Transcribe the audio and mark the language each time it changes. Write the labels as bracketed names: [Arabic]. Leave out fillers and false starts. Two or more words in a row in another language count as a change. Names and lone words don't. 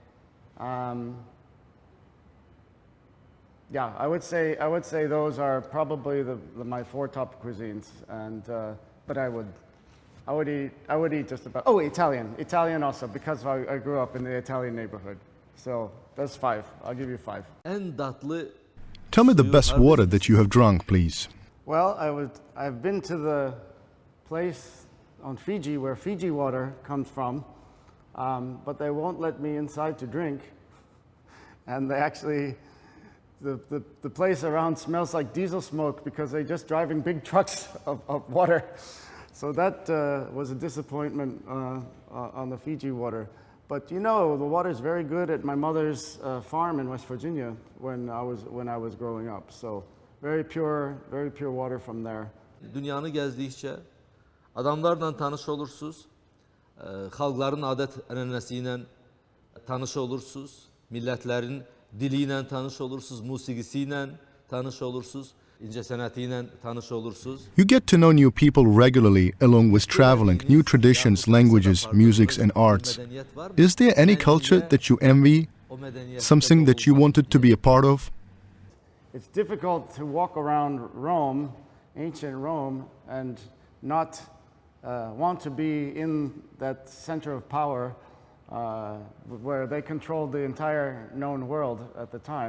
[English] Yeah, I would say those are probably my 4 top cuisines. And but I would eat just about. Oh, Italian also, because I grew up in the Italian neighborhood. So that's 5. I'll give you 5. [Azerbaijani] Ən dadlı. [English] Tell me the best water that you have drunk, please. Well, I've been to the place on Fiji where Fiji water comes from, but they won't let me inside to drink. And they actually, the place around smells like diesel smoke because they're just driving big trucks of water. So that was a disappointment on the Fiji water. But you know, the water is very good at my mother's farm in West Virginia when I was growing up. So very pure water from there. [Azerbaijani] Dünyanı gəzdikcə adamlarla tanış olursunuz, xalqların adət ənənəsi ilə tanış olursunuz, millətlərin dili ilə tanış olursunuz, musiqisi ilə tanış olursunuz, incəsənəti ilə tanış olursunuz. [English] You get to know new people regularly along with traveling, new traditions, languages, musics and arts. Is there any culture that you envy, something that you wanted to be a part of? It's difficult to walk around Rome, ancient Rome, and not want to be in that center of power where they controlled the entire known world at the time.